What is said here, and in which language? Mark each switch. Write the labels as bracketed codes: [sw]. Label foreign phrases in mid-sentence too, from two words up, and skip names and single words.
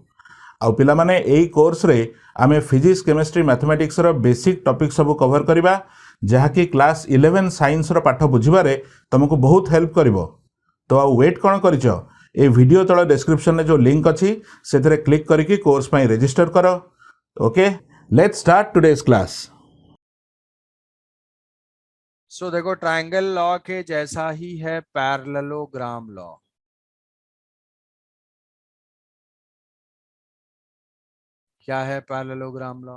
[or] ଆଉ ପିଲାମାନେ ଏଇ କୋର୍ସରେ ଆମେ [en] physics chemistry [or] ମ୍ୟାଥମେଟିକ୍ସର [en] basic topic [or] ସବୁ କଭର କରିବା, ଯାହାକି କ୍ଲାସ୍ 11 ସାଇନ୍ସର ପାଠ ବୁଝିବାରେ ତୁମକୁ ବହୁତ ହେଲ୍ପ କରିବ। ତ ଆଉ ୱେଟ୍ କ'ଣ କରିଛ? ଏ ଭିଡ଼ିଓ ତଳ ଡେସ୍କ୍ରିପ୍ସନରେ ଯେଉଁ ଲିଙ୍କ୍ ଅଛି ସେଥିରେ କ୍ଲିକ୍ କରିକି କୋର୍ସ ପାଇଁ ରେଜିଷ୍ଟର କର। [en] OK, let's start today's class. [hi] सो देखो, [en] triangle law [hi] के जैसा ही है [en] parallelogram law. [hi] क्या है [en] parallelogram law?